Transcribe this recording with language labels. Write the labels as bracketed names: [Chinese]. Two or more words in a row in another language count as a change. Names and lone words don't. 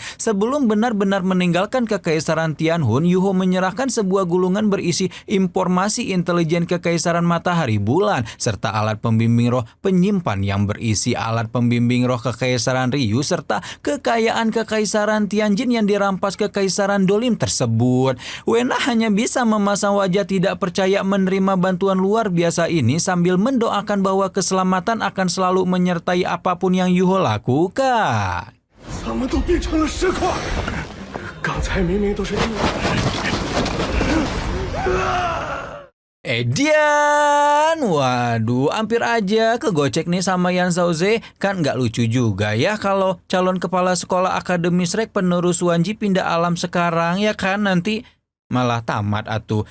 [Indonesian] Sebelum benar-benar meninggalkan Kekaisaran Tianhun, Yuho menyerahkan sebuah gulungan berisi informasi intelijen Kekaisaran Matahari Bulan serta alat pembimbing roh penyimpan yang berisi alat pembimbing roh Kekaisaran Ryu serta kekayaan Kekaisaran Tianjin yang dirampas Kekaisaran Dolim tersebut. Wena hanya bisa memasang wajah tidak percaya menerima bantuan luar biasa ini sambil mendoakan bahwa keselamatan akan selalu menyertai apapun yang Yuho lakukan. [Chinese] 咱们都变成了石块，刚才明明都是 [Indonesian] Edian, waduh, hampir aja kegocek nih sama Yan Xiaoze. Kan nggak lucu juga ya kalau calon kepala sekolah Akademi Shrek penerus Wanji pindah alam sekarang ya kan, nanti malah tamat atuh.